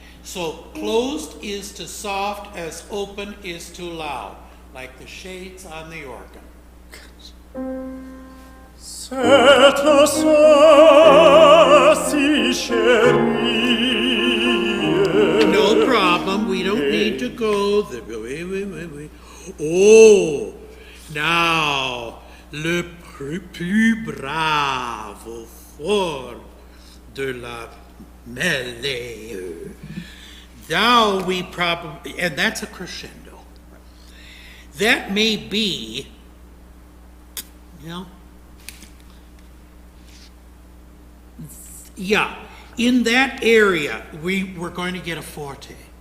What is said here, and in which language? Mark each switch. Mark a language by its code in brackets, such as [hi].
[en] So closed is to soft as open is to loud, like the shades on the organ. [fr] C'est si chérie. [en] No problem, we don't need to go the way. Oh, now, [fr] le plus brave au fort de la mêlée. [en] Now we probably, and that's a crescendo. That may be, yeah, in that area, we're going to get a forte.